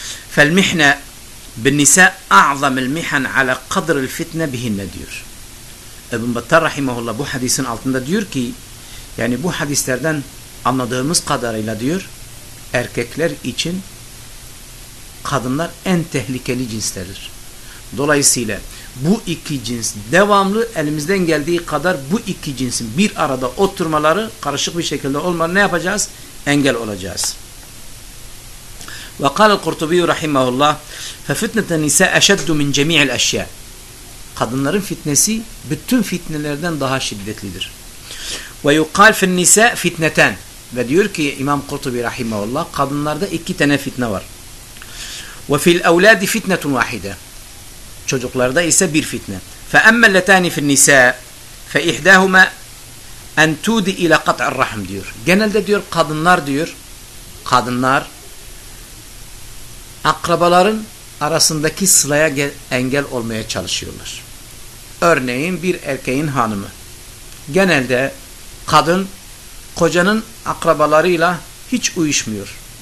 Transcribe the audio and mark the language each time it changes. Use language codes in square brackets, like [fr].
[ar] فالمحنة بالنساء أعظم المحن على قدر الفتنة بهن ديور. ابن بطال رحمه الله بو حديث [tr] altında diyor ki yani bu hadislerden anladığımız kadarıyla diyor erkekler için kadınlar en tehlikeli cinslerdir. Dolayısıyla bu iki cins devamlı elimizden geldiği kadar bu iki cinsin bir arada oturmaları, karışık bir şekilde olmaları ne yapacağız? Engel olacağız. [ar] وَقَالَ الْقُرْتُبِيُّ رَحِمَّهُ اللّٰهِ فَفِتْنَةَ النِّسَاءَ اَشَدُّ مِنْ جَمِيعِ الْاَشْيَاءِ. [tr] Kadınların fitnesi bütün fitnelerden daha şiddetlidir. [ar] وَيُقَالَ فِي النِّسَاءَ فِتْنَةً. [tr] Ve diyor ki İmam Kurtubi [ar] رَحِمَّهُ اللّٰهِ [tr] kadınlarda iki tane fitne var. [ar] وَفِي الْاَوْلَادِ فِتْنَةٌ وَاحِدَةٌ. [tr] Çocuklarda ise bir fitne. [ar] فَأَمَّا اللَّتَانِ فِي النِّسَاءَ فَإِحْدَاهُمَا أَنْ تُودِ إِلَى قَطْعِ الرَّحْمِ diyor. [tr] Genelde diyor kadınlar diyor, kadınlar akrabaların arasındaki sılaya engel olmaya çalışıyorlar. Örneğin bir erkeğin hanımı. Genelde kadın kocanın akrabalarıyla hiç uyuşmuyor.